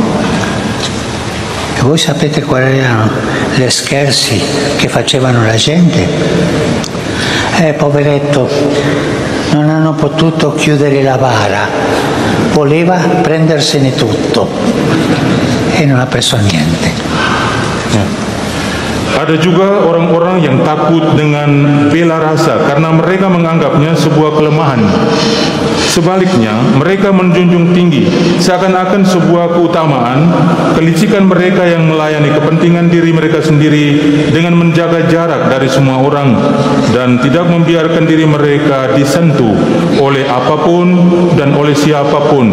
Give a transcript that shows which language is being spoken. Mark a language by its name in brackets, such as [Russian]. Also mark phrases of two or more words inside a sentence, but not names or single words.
[Italian] E voi sapete quali erano gli scherzi che facevano la gente? Poveretto, non hanno potuto chiudere la bara, voleva prendersene tutto e non ha preso niente. [Indonesian] Ada juga orang-orang yang takut dengan bela rasa karena mereka menganggapnya sebuah kelemahan. Sebaliknya, mereka menjunjung tinggi seakan-akan sebuah keutamaan kelicikan mereka yang melayani kepentingan diri mereka sendiri dengan menjaga jarak dari semua orang dan tidak membiarkan diri mereka disentuh oleh apapun dan oleh siapapun.